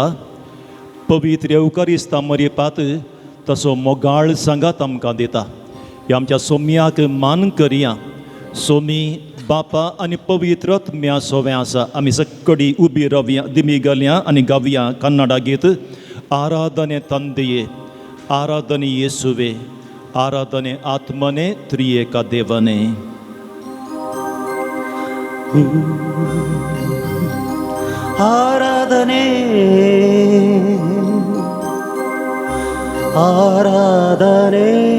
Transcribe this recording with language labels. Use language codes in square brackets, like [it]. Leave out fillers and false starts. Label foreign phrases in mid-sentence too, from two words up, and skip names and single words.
[kok] पवित्र येवकारिस्तां मरेपात तसो मोगाळ सांगात आमकां दिता. ह्या आमच्या सोम्याक मान करया. सोमी बापा आनी पवित्र आत्म्या सोवें आसा. आमी सक्कडी उबी रावया, दिमी घालया आनी गावया कन्नडा गीत. [kn] आराधने ತಂದೆಯೇ, ಆರಾಧನೆ ಯೇಸುವೆ, ಆರಾಧನೆ ಆತ್ಮನೇ, ತ್ರಿಯೇಕ ದೇವನೇ. ಆರಾಧನೆ ಆರಾಧನೆ